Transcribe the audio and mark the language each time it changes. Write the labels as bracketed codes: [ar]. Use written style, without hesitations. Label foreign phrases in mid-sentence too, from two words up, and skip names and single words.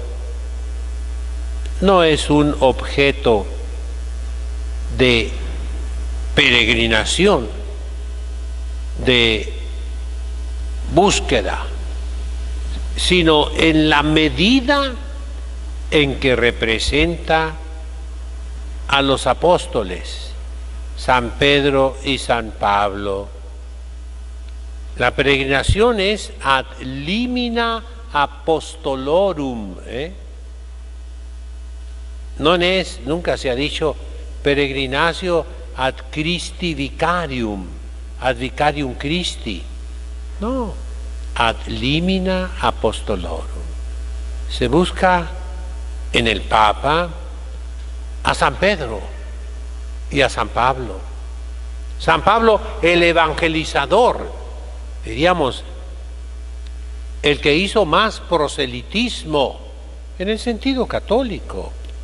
[es] no es un objeto de peregrinación, de búsqueda, sino en la medida en que representa a los apóstoles, San Pedro y San Pablo. La peregrinación es [la] ad limina apostolorum, [es] nunca se ha dicho [la] peregrinatio ad Christi vicarium, ad vicarium Christi. No, ad limina apostolorum. [es] Se busca en el Papa a San Pedro y a San Pablo. San Pablo, el evangelizador, diríamos, el que hizo más proselitismo en el sentido católico.